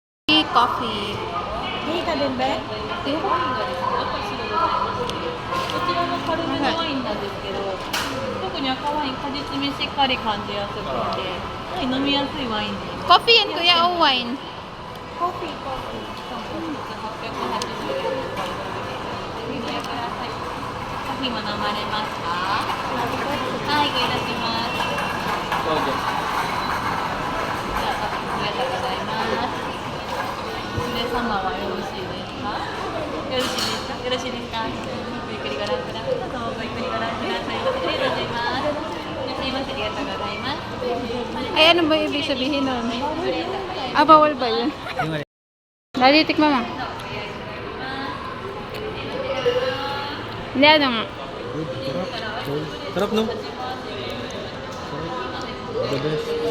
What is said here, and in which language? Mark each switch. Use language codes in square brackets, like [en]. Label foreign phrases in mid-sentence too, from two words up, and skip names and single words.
[tl] Coffee. Hindi ka din, Be? [ja] こちらの軽めのワインなんですけど、特に赤ワイン果実味しっかり感じやすくて、飲みやすいワインです。 [tl] Coffee yan, kuya, o wine? Coffee. [ja] 880 円のお買い得です。お入れください。コーヒーも飲まれますか？はい、いただきます。どうぞ。じゃあ、ありがとうございます。娘様はよろしいですか？よろしいですか？よろしいですか？ごゆっくりご覧ください。どうぞごゆっくりご覧ください。ありがとうございます。いらっしゃいませ。ありがとうございます。 [tl] Ay, ano ba ibig sabihin nun? Ah, bawal ba yun? Dali, tikman mo. Hindi, ano nga. Sarap, no? [en] The best.